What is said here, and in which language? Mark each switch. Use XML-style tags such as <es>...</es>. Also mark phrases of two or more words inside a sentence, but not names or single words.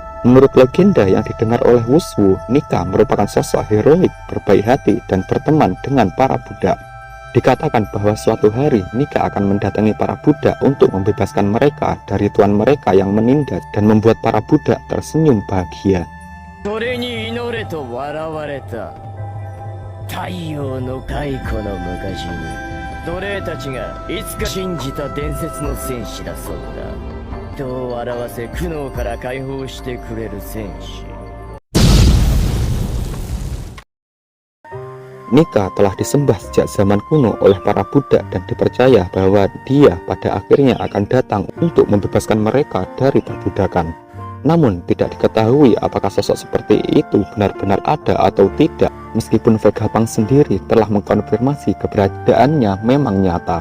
<id>Menurut legenda yang didengar oleh Wushu, Nika merupakan sosok heroik, berbaik hati, dan berteman dengan para budak. Dikatakan bahwa suatu hari Nika akan mendatangi para budak untuk membebaskan mereka dari tuan mereka yang menindas dan membuat para budak tersenyum bahagia.</id> <ja>太陽の太古の昔に奴隷たちがいつか信じた伝説の戦士だそうだ。人を笑わせ苦悩から解放してくれる戦士。</ja> <id>Nika telah disembah sejak zaman kuno oleh para budak dan dipercaya bahwa dia pada akhirnya akan datang untuk membebaskan mereka dari perbudakan. Namun tidak diketahui apakah sosok seperti itu benar-benar ada atau tidak, meskipun Vegapunk sendiri telah mengkonfirmasi keberadaannya memang nyata.</id>